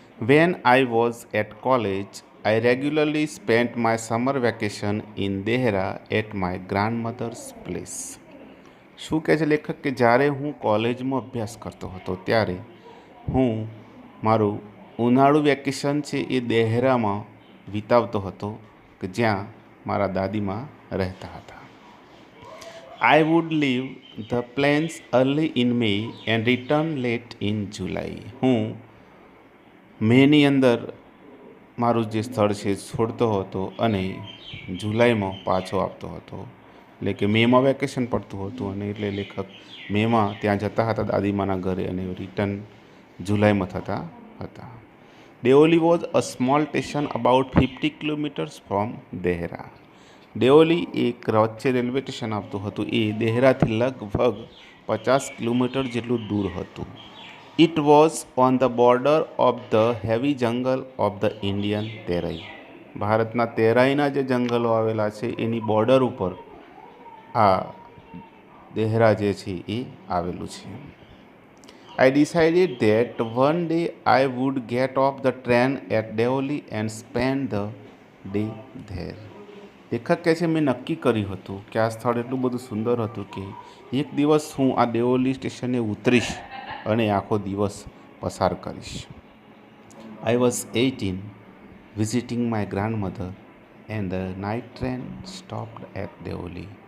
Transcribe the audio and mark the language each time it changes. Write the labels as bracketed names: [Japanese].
[English] When I was at college, I regularly spent my summer vacation in Dehra at my grandmother's place. [Gujarati] શું કહે છે લેખક કે જ્યારે હું કોલેજમાં અભ્યાસ કરતો હતો ત્યારે હું મારું ઉનાળુ વેકેશન છે એ દેહરામાં વિતાવતો હતો કે જ્યાં મારા દાદીમા રહેતા હતા. [English] I would leave the plains early in May and return late in July. [Gujarati] હું મેની અંદર મારું જે સ્થળ છે છોડતો હતો અને જુલાઈમાં પાછો આવતો હતો. એટલે કે મેમાં વેકેશન પડતું હતું અને એટલે લેખક મેમાં ત્યાં જતા હતા દાદીમાના ઘરે અને રિટર્ન જુલાઈમાં થતા હતા. [English] Deoli was a small station about 50 kilometres from Dehra. [Gujarati] Deoli એક વચ્ચે રેલવે સ્ટેશન આવતું હતું એ દેહરાથી લગભગ 50 કિલોમીટર જેટલું દૂર હતું. [English] It was on the border of the heavy jungle of the Indian Terai. [Gujarati] ભારતના તેરાઈના જે જંગલો આવેલા છે એની બોર્ડર ઉપર આ દેહરા જે છે એ આવેલું છે. [English] I decided that one day I would get off the train at Deoli and spend the day there. [Gujarati] લેખક કહે છે મેં નક્કી કર્યું હતું કે આ સ્થળ એટલું બધું સુંદર હતું કે એક દિવસ હું આ દેઓલી સ્ટેશને ઉતરીશ અને આખો દિવસ પસાર કરીશ. [English] I was 18 visiting my grandmother and the night train stopped at Deoli.